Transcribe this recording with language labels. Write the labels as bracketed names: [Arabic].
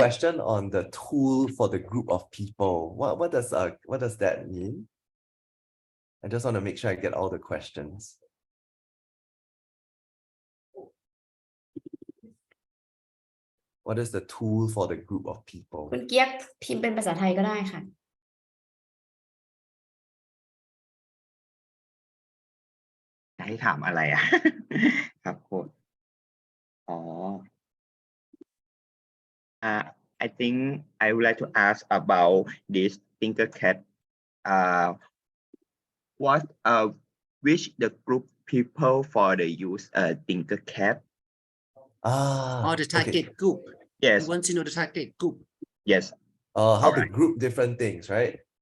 [English] question on the tool for the group of people. What does that mean? I just want to make sure I get all the questions. What is the tool for the group of people? [Thai] คุณเกียกพิมพ์เป็นภาษาไทยก็ได้ค่ะ จะให้ถามอะไรอ่ะ ครับโค้ดอ๋อ [English] I think I would like to ask about this TinkerCAD. What which the group people for the use TinkerCAD? Ah, or the target okay. group Yes, you want to know the target group yes. How to group different things, right?